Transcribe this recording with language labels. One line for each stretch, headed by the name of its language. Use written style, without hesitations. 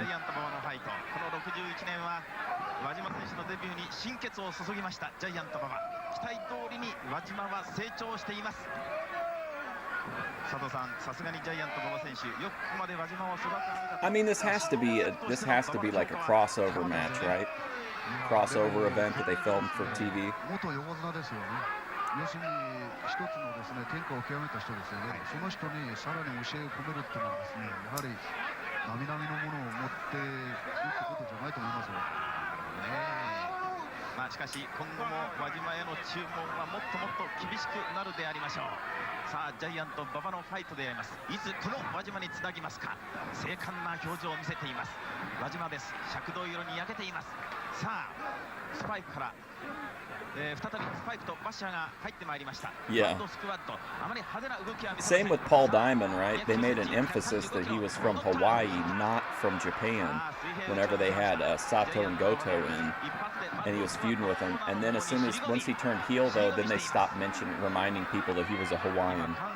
Japanese: イアント馬場のファイト、この61年は輪島選手のデビューに心血を注ぎましたジャイアント馬場。期待通りに輪島は成長しています。佐藤さん、さすがにジャイアント馬場選手、よくここまで輪島を育てられた。
English: I mean, this has to be like a crossover match, right? Crossover event that they filmed for TV.
Japanese: 元横綱ですよね。要するに一つのですね天下を極めた人ですよね。その人にさらに教えを込めるっていうのはですね、やはり並々のものを持っているってことじゃないと思いますよ。まあしかし今後も輪島への注文はもっともっと厳しくなるでありましょう。さあジャイアント馬場のファイトであります。いつこの輪島につなぎますか。精悍な表情を見せています。輪島です。赤銅色に焼けています。さあスパイクから、再びスパイクとバッシャーが入ってまいりました。
English: Yeah.
Japanese: ハンドスクワット、あまり派手な動きは見せません。
English: Same with Paul Diamond, right? They made an emphasis that he was from Hawaii, not from Japan, whenever they had Sato and Goto in, and he was feuding with him. And then once he turned heel, though, then they stopped reminding people that he was a Hawaiian.